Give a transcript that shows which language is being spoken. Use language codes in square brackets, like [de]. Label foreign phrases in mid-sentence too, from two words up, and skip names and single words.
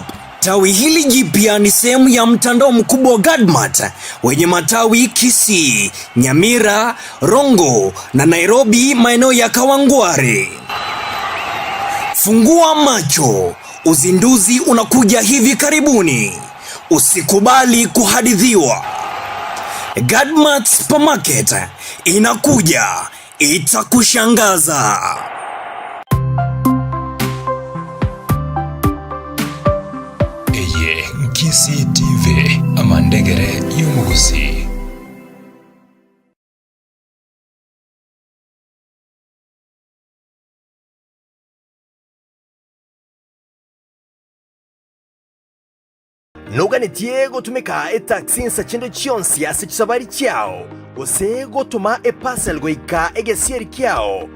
[sw] Tawi hili jipya ni sehemu ya mtandao mkubwa wa Gadmat wenye matawi Kisii, Nyamira, Rongo na Nairobi maeneo ya Kawangware. Fungua macho, uzinduzi unakuja hivi karibuni. Usikubali kuhadithiwa. Gadmat Supermarket inakuja, itakushangaza. [guz] CCTV amandegere y'umuguzi. Nuganitie gutumika taxi nsachinde chionsi ase chisabari chiao ose gutuma parcel goika egesieri kiao.